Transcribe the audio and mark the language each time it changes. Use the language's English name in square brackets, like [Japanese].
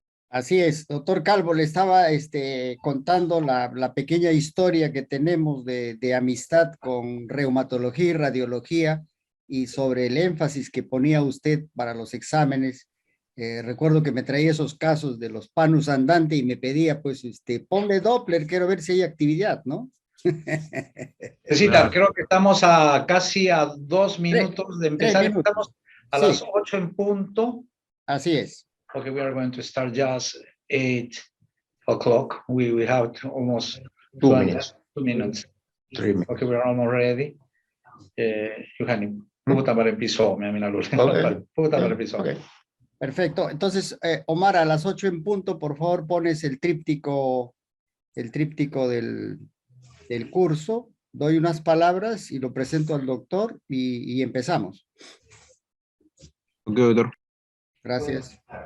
[Spanish] Así es, doctor Calvo, le estaba contando la pequeña historia que tenemos de amistad con reumatología y radiología, y sobre el énfasis que ponía usted para los exámenes. Recuerdo que me traía esos casos de los panus andante y me pedía, pues, ponle Doppler, quiero ver si hay actividad, ¿no? Necesita, creo que estamos casi a 2 minutos de empezar. 3 minutos. Estamos a Sí. las 8 en punto. Así es. [English] Okay, we are going to start just 8 o'clock. We have almost 2 minutes. 2 minutes. 3 minutes. Okay, we are almost ready. [Finnish] Giovanni, puhutaan parempi suomea, minä luulen. [English] Okay. [Finnish] Puhutaan parempi suomea. [English] Okay. [Spanish] Perfecto. Entonces, Omar, a las 8 en punto, por favor, pones el tríptico del curso. Doy unas palabras y lo presento al doctor y empezamos. Ok, doctor. Gracias.